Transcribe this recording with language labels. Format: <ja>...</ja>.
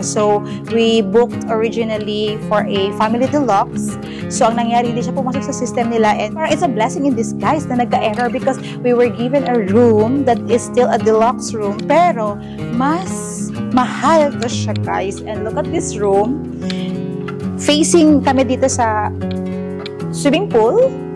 <en>So, we booked originally for a family deluxe.</en> <tl>So, ang nangyari, hindi siya pumasok sa system nila.</tl> <en>And</en> <tl>parang</tl> <en>it's a blessing in disguise</en> <tl>na nagka-error</tl> <en>because we were given a room that is still a deluxe room.</en> <tl>Pero, mas mahal to siya, guys.</tl> <en>And look at this room. Facing</en> <tl>kami dito sa</tl> <en>swimming pool.</en>